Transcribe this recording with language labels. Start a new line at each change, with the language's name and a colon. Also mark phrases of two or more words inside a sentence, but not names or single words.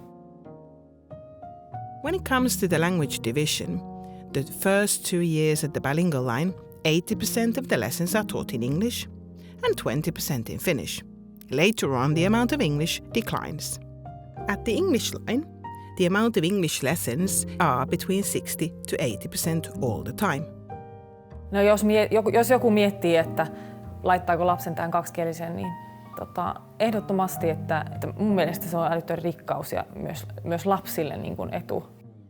English: When it comes to the language division, the first 2 years at the bilingual line, 80% of the lessons are taught in English and 20% in Finnish. Later on, the amount of English declines. At the English line, the amount of English lessons are between 60 to 80% all the time.
Finnish: No jos joku miettii, että laittaako lapsen tämän kaksikielisen, niin ehdottomasti, että mun mielestä se on älytön rikkaus ja myös lapsille niin kuin etu.